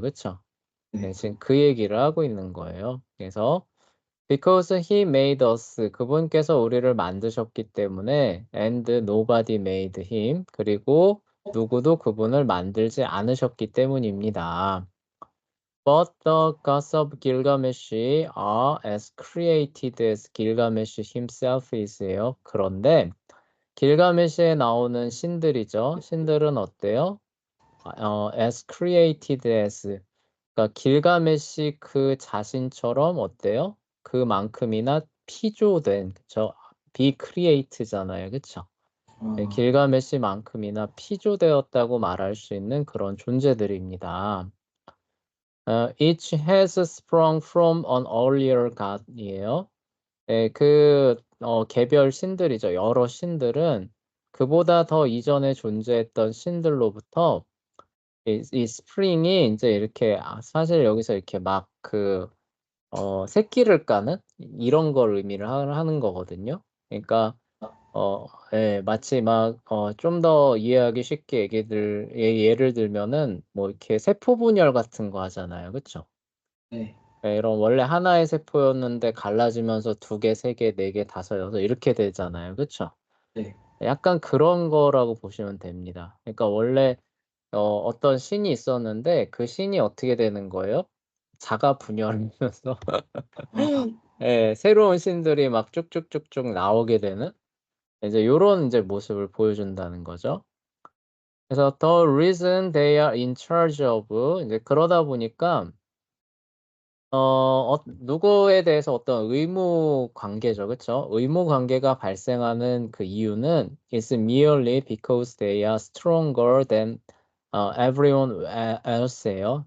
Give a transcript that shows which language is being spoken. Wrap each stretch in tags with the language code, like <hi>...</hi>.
<ko>그쵸? 네, 네, 지금 그 얘기를 하고 있는 거예요. 그래서</ko> <en>because he made us</en> <ko>그분께서 우리를 만드셨기 때문에</ko> <en>and nobody made him</en> <ko>그리고 누구도 그분을 만들지 않으셨기 때문입니다.</ko> <en>But the gods of Gilgamesh are as created as Gilgamesh himself is요.</en> <ko>그런데 길가메시에 나오는 신들이죠. 신들은 어때요?</ko> <en>as created as.</en> <ko>그러니까 길가메시 그 자신처럼 어때요? 그만큼이나 피조된, 그쵸?</ko> <en>be create잖아요.</en> <ko>그쵸? 네, 어, 길가메시만큼이나 피조되었다고 말할 수 있는 그런 존재들입니다.</ko> <en>Each has sprung from an earlier god이에요.</en> <ko>네, 개별 신들이죠. 여러 신들은 그보다 더 이전에 존재했던 신들로부터 이 스프링이 이제 이렇게, 사실 여기서 이렇게 막 새끼를 까는 이런 걸 의미를 하는 거거든요. 그러니까, 예, 마치 막, 좀 더 이해하기 쉽게 예를 들면은 뭐 이렇게 세포 분열 같은 거 하잖아요. 그쵸? 네, 네, 이런 원래 하나의 세포였는데 갈라지면서 두 개, 세 개, 네 개, 다섯, 여섯 이렇게 되잖아요. 그쵸? 네, 약간 그런 거라고 보시면 됩니다. 그러니까 원래 어떤 신이 있었는데 그 신이 어떻게 되는 거예요? 자가 분열하면서 아, 예, 새로운 신들이 막 쭉쭉쭉쭉 나오게 되는 이제 요런 이제 모습을 보여준다는 거죠. 그래서</ko> <en>the reason they are in charge of</en> <ko>이제 그러다 보니까 누구에 대해서 어떤 의무 관계죠. 그쵸? 의무 관계가 발생하는 그 이유는</ko> <en>is merely because they are stronger than everyone else예요.</en>